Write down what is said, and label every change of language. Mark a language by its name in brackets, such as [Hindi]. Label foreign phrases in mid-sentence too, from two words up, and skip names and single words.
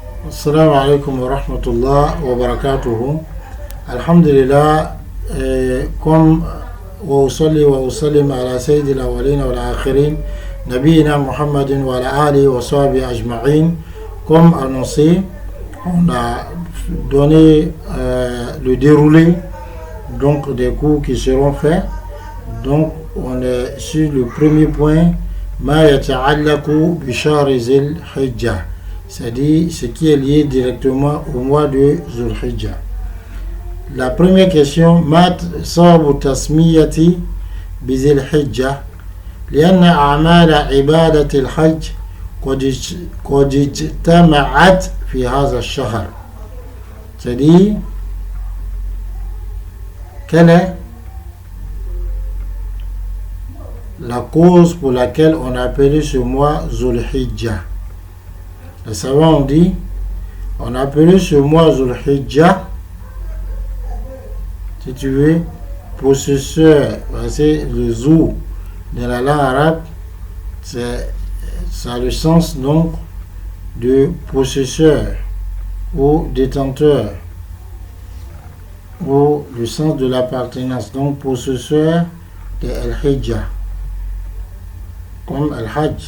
[Arabic] السلام عليكم ورحمة الله وبركاته الحمد لله, comme وأصلي وأسلم على سيد الأولين والآخرين نبينا محمد وعلى آله وصحبه أجمعين. [French] Comme annoncé, on a donné le déroulé donc des cours qui seront faits. Donc on est sur le premier point, [Arabic] ما يتعلق بشهر ذي الحجة, [French] c'est-à-dire ce qui est lié directement au mois de Zulhijjah. La première question, [Arabic] ما سبب التسمية بذي الحجة لأن أعمال عبادة الحج قد اجتمعت في هذا الشهر. [French] C'est-à-dire, quelle est la cause pour laquelle on a appelé ce mois Zulhijjah? Les savants ont dit, on a appelé ce mois Zulhijjah, si tu veux, possesseur, c'est le zou de la langue arabe, ça a le sens donc de possesseur ou détenteur, ou le sens de l'appartenance, donc possesseur de Al-Hijjah, comme Al-Hajj.